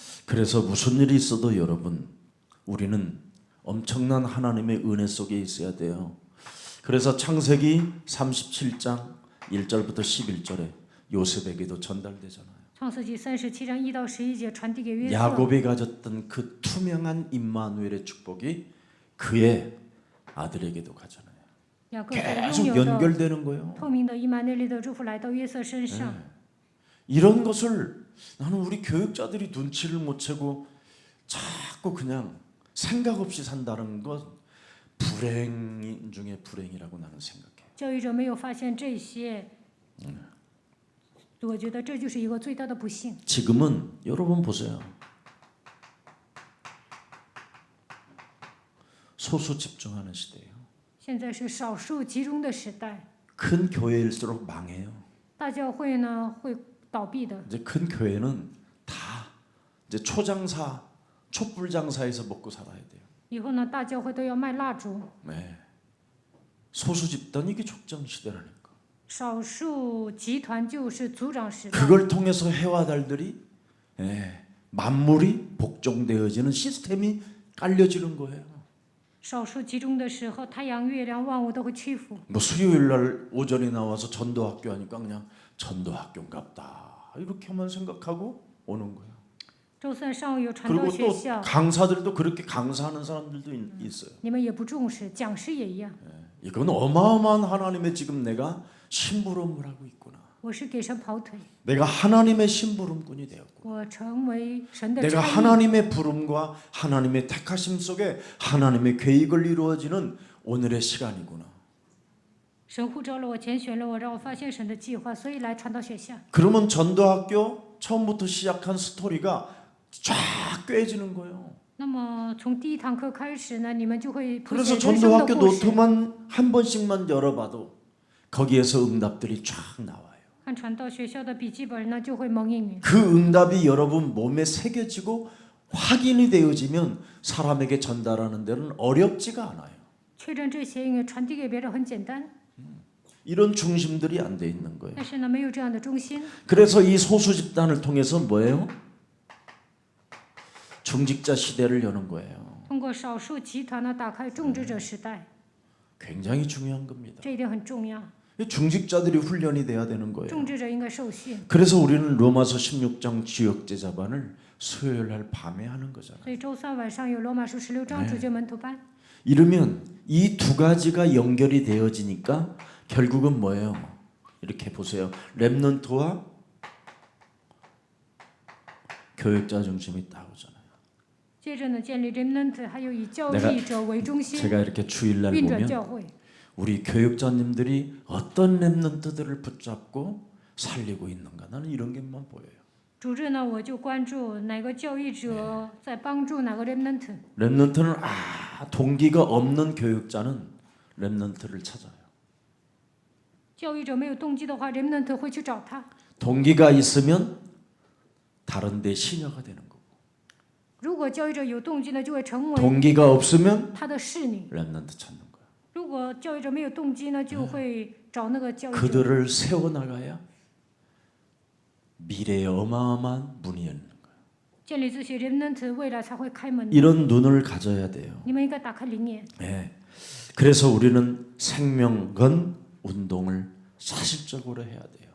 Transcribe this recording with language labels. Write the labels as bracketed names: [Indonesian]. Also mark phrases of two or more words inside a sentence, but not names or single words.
[Korean] 그래서 무슨 일이 있어도 여러분 우리는 엄청난 하나님의 은혜 속에 있어야 돼요. 그래서 창세기 37장 1절부터 11절에 요셉에게도 전달되잖아요. [Chinese] 创世纪37章1到11节传递给约瑟， [Korean] 야곱이 가졌던 그 투명한 임마누엘의 축복이 그의 아들에게도 가잖아요. [Chinese] 雅各所 [Korean] 계속 [Chinese] 拥有的 [Korean] 연결되는 거예요. [Chinese] 透明的以马内利的祝福来到约瑟身上。 [Korean] 이런 것을 나는 우리 교육자들이 눈치를 못 채고 자꾸 그냥 생각 없이 산다는 것 불행 중에 불행이라고 나는 생각해요. [Chinese] 教育者没有发现这些，我觉得这就是一个最大的不幸。 [Korean] 지금은 여러분 보세요. 소수 집중하는 시대예요. [Chinese] 现在是少数集中的时代， [Korean] 큰 교회일수록 망해요. [Chinese] 大教会呢会倒闭的。 [Korean] 이제 큰 교회는 다 이제 초장사, 촛불장사에서 먹고 살아야 돼요. [Chinese] 以后呢，大教会都要卖蜡烛， [Korean] 네. 소수 집단 이게 족장 시대라니까. [Chinese] 少数集团就是族长时代。 [Korean] 그걸 통해서 해와 달들이 만물이 복종되어지는 시스템이 깔려지는 거예요. [Chinese] 少数集中的时候，太阳、月亮、万物都会屈服。 [Korean] 뭐 수요일 날 오전에 나와서 전도학교 하니까 그냥 전도학교인갑다 이렇게만 생각하고 오는 거예요. [Chinese] 周三上午有传道 [Korean] 그리고 [Chinese] 学 [Korean] 또 [Chinese] 校， [Korean] 강사들도 그렇게 강사하는 사람들도 있어요. [Chinese] 你们也不重视，讲师也一样。 [Korean] 이건 어마어마한 하나님의 지금 내가 심부름을 하고 있구나. [Chinese] 我是给神跑腿， [Korean] 내가 하나님의 심부름꾼이 되었고 [Chinese] 我成为神的 [Korean] 내가 [Chinese] 差役。 [Korean] 하나님의 부름과 하나님의 택하심 속에 하나님의 계획을 이루어지는 오늘의 시간이구나. [Chinese] 神呼召了我，拣选了我，让我发现神的计划，所以来传道学校。 [Korean] 그러면 전도학교 처음부터 시작한 스토리가 쫙 꿰지는 거예요. [Chinese] 那么从第一堂课开始呢，你们就会谱 [Korean] 그래서 [Chinese] 写人生的 [Korean] 전도학교 [Chinese] 故事。 [Korean] 노트만 한 번씩만 열어봐도 거기에서 응답들이 쫙 나와요. [Chinese] 看传道学校的笔记本呢，就会蒙应允。 [Korean] 그 응답이 여러분 몸에 새겨지고 확인이 되어지면 사람에게 전달하는 데는 어렵지가 않아요. [Chinese] 确认这些，因为传递给别人很简单， [Korean] 이런 중심들이 안 돼 있는 거예요. [Chinese] 但是呢，没有这样的中心。 [Korean] 그래서 이 소수 집단을 통해서 뭐예요? 중직자 시대를 여는 거예요. [Chinese] 通过少数集团呢，打开种植者时代， [Korean] 굉장히 중요한 겁니다. [Chinese] 这一点很重要。 [Korean] 중직자들이 훈련이 돼야 되는 거예요. [Chinese] 种植者应该受训。 [Korean] 그래서 우리는 로마서 16장 지역 제자반을 수요일 날 밤에 하는 거잖아요. [Chinese] 所以周三晚上有罗马书16章主教门徒班。 [Korean] 이러면 이 두 가지가 연결이 되어지니까 결국은 뭐예요? 이렇게 보세요. 렘넌트와 교육자 중심이 나오잖아요. [Chinese] 接着呢，建立 remnant， 还有以教育者为中心 [Korean] 제가 이렇게 주일날 [Chinese] 运转 [Korean] 보면 [Chinese] 教会。 [Korean] 우리 교육자님들이 어떤 렘넌트들을 붙잡고 살리고 있는가 나는 이런 게만 보여요. [Chinese] 主日呢，我就关注哪个教育者在帮助哪个 remnant。 [Korean] 렘넌트는 동기가 없는 교육자는 렘넌트를 찾아요. [Chinese] 教育者没有动机的话，remnant会去找他。 [Korean] 동기가 있으면 다른 데 시녀가 되는 거고 [Chinese] 如果教育者有动机呢，就会成为 [Korean] 동기가 없으면 [Chinese] 他的侍女； [Korean] 렘넌트 찾는 거예요. [Chinese] 如果教育者没有动机呢，就会找那个教育者。 [Korean] 그들을 세워나가야 미래에 어마어마한 문이 열리는 거예요. [Chinese] 建立这些 remnant， 未来才会开门。 [Korean] 이런 눈을 가져야 돼요. [Chinese] 你们应该打开灵眼。 [Korean] 네. 그래서 우리는 생명건 운동을 사실적으로 해야 돼요.